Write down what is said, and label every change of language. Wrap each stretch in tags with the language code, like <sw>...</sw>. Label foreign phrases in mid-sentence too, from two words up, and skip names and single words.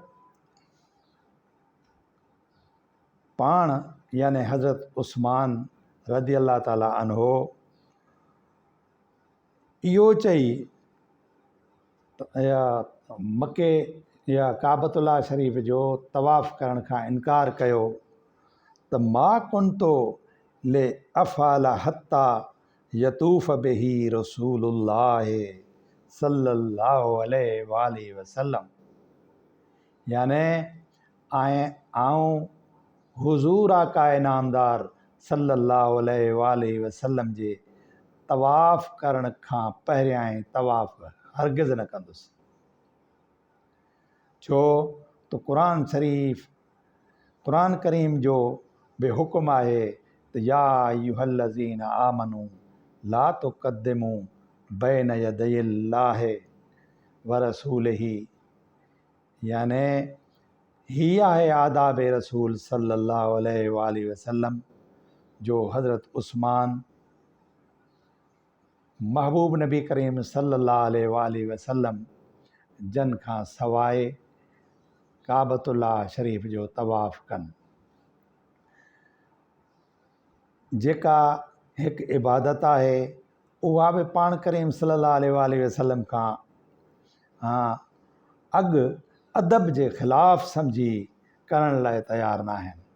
<sd>पाण याने हज़रत उस्मान</sd> <ar>رضي الله تعالى عنه</ar> <sd>इहो चई या मके या काबतुल्लाह शरीफ़ जो तवाफ़ करण खां इनकार कयो त</sd> <ar>ما كنت لأفعل حتى يطوف به رسول الله صلى الله عليه وسلم,</ar> <sd>याने आऊं हुज़ूर आक़ाए नामदार</sd> <ar>صلى الله عليه وسلم</ar> <sd>जे तवाफ़ करण खां पहिरियां ई तवाफ़ हरगिज़ न कंदुसि। छो त क़ुरान करीम जो बे हुकुम आहे त</sd> <ar>يا أيها الذين آمنوا لا تقدموا بين يدي الله ورسوله,</ar> <sd>याने ही आहे आदाब रसूल</sd> <ar>صلى الله عليه وسلم</ar> <sd>जो हज़रत उस्मान महबूब नबी करीम</sd> <ar>صلى الله عليه وسلم</ar> <sd>जन खां सवाइ काबतुल्लाह शरीफ़ जो तवाफ़ कनि, जेका हिकु इबादत आहे उहा बि पाण करीम</sd> <ar>صلى الله عليه وسلم</ar> <sd>खां अॻु अदब जे ख़िलाफ़ु सम्झी करण लाइ तयारु न आहिनि।</sd>